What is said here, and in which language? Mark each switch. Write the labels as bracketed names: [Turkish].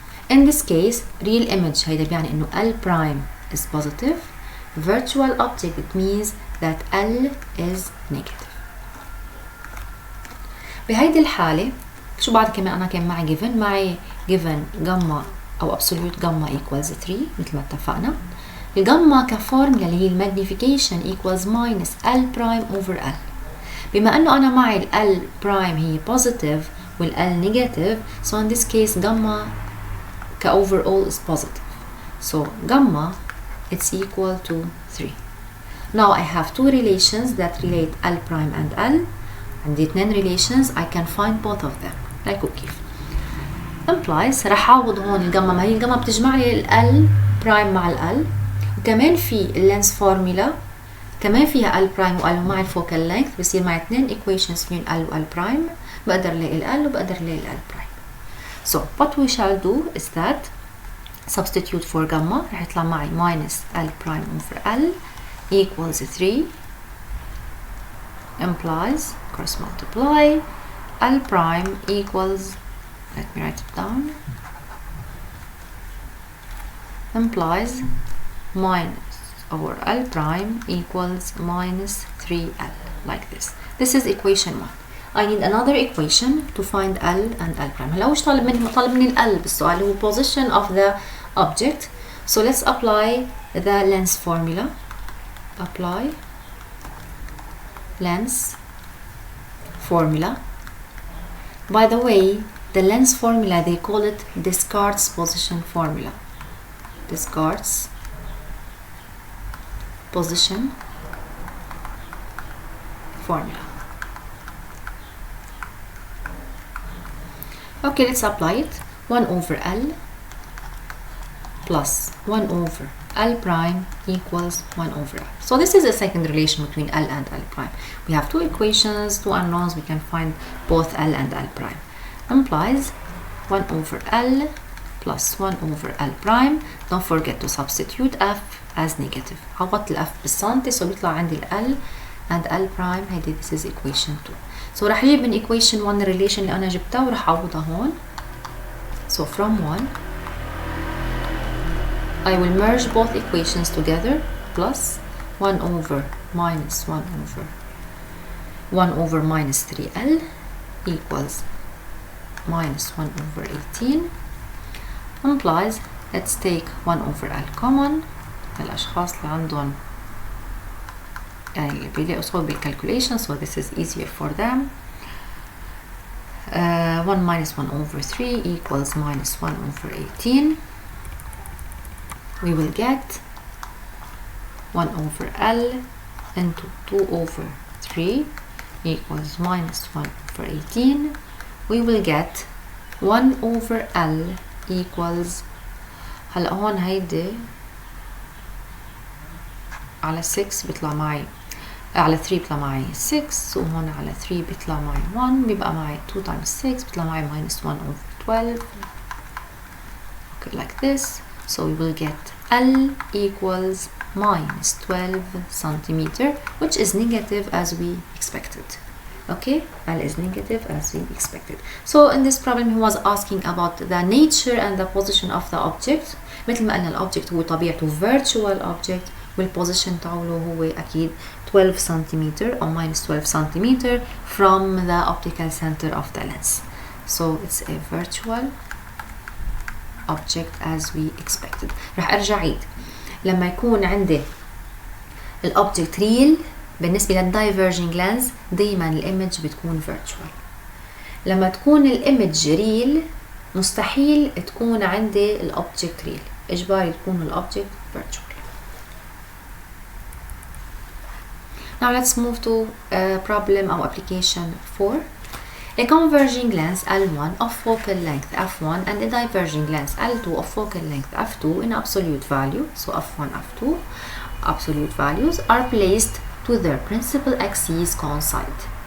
[English] In this case real image [Arabic] هيدا بيعني انه [English] L prime is positive. Virtual object it means that L is negative. [Arabic] بهيدي الحالة شو بعد كمان انا كان معي [English] given gamma [Arabic] او [English] absolute gamma equals 3 [Arabic] مثل ما اتفقنا. الجاما كفورمولا اللي هي [English] المagnification equals minus L prime over L. [Arabic] بما انه انا معي [English] ال L prime هي positive وال L negative, so in this case gamma overall is positive. So gamma it's equal to 3. Now I have two relations that relate L prime and L. [Arabic] عندي اثنين [English] relations, I can find both of them. [Arabic] like كيف implies رح اعوض هون الجاما، ما هي الجاما بتجمع لي ال L prime مع ال L، وكمان في اللينس فورمولا كمان فيها L prime و L ومع الفوكال لينث بصير معي اثنين equations فيهم L و L prime، بقدر الاقي ال L وبقدر الاقي ال L prime. [English] So what we shall do is that substitute for gamma [Arabic] رح يطلع معي [English] minus L prime over L equals 3 implies cross multiply L prime equals, let me write it down, implies minus over L prime equals minus 3L, like this. This is equation 1. I need another equation to find L and L prime. [Arabic] هلا وش طالب مني ال L بالسؤال هو [English] position of the object. So let's apply the lens formula. Apply lens formula. By the way, the lens formula they call it Descartes position formula. Descartes position formula. Okay, let's apply it. 1 over L plus 1 over L prime equals 1 over L. So this is a second relation between L and L prime. We have two equations, two unknowns, we can find both L and L prime. Implies 1 over L plus 1 over L prime. Don't forget to substitute F as negative. [Arabic] عوضت ال F بالسنتي [English] so بيطلع عندي ال L and L prime. هيدي this is equation 2. [Arabic] So رح اجيب من equation 1 relation اللي انا جبتها ورح اعوضها هون. [English] So from 1 I will merge both equations together plus 1 over minus 1 over minus 3L equals minus 1 over 18 implies, let's take 1 over L common. [Arabic] الأشخاص اللي عندهم يعني بيلاقوا صعوبة بالcalculation [English] so this is easier for them. 1 minus 1 over 3 equals minus 1 over 18. We will get 1 over L into 2 over 3 equals minus 1 over 18. We will get 1 over L equals, [Arabic] هلا هون هيدي على 6 بيطلع معي على 3 بيطلع معي 6 وهون على 3 بيطلع معي 1 بيبقى معي 2 times 6 بيطلع معي [English] minus 1 over 12 okay, like this. So we will get L equals minus 12 centimeter, which is negative as we expected. Okay, L is negative as we expected. So in this problem he was asking about the nature and the position of the object. [Arabic] مثل ما قلنا الأوبجكت هو طبيعته virtual object والposition تاعه هو أكيد [English] 12 centimeter or minus 12 centimeter from the optical center of the lens. So it's a virtual object as we expected. [Arabic] رح أرجع عيد لما يكون عندي الأوبجكت real بالنسبة للدايفرجينج لينز دايما الإيمج بتكون virtual. لما تكون الإيمج real مستحيل تكون عندي الأوبجكت real، إجباري تكون الأوبجكت virtual. [English] Now let's move to problem or application 4. A converging lens L1 of focal length f1 and a diverging lens L2 of focal length f2 in absolute value, so f1, f2, absolute values are placed to their principal axes coincide.